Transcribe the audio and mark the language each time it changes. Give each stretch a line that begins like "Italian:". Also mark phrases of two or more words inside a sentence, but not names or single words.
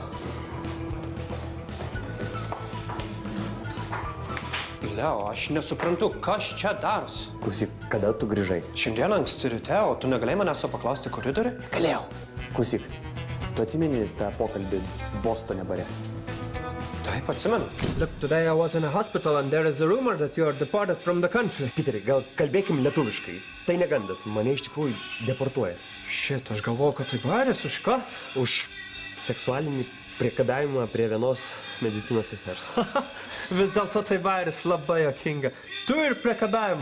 Lithuanian: Leo, aš nesuprantu, kas čia darosi. Klausyk, kada tu grįžai? Šiandien anksti ryte, o tu negalėjai manęs to paklausti koridoriui? Galėjau. Klausyk, tu atsimeni tą pokalbį Bostone bare? Taip, atsimenu.
English: Look, today I was in a hospital and there is a rumor that you are deported from the country.
Lithuanian: Piteri, gal kalbėkim lietuviškai. Tai negandas, mane iš tikrųjų deportuoja. Šit, aš galvoju, kad tai bairis, už ką? Už seksualinį priekabiavimą prie vienos medicinos sesers. Vis dėlto tai bairis labai jokinga. Tu ir priekabiavimas.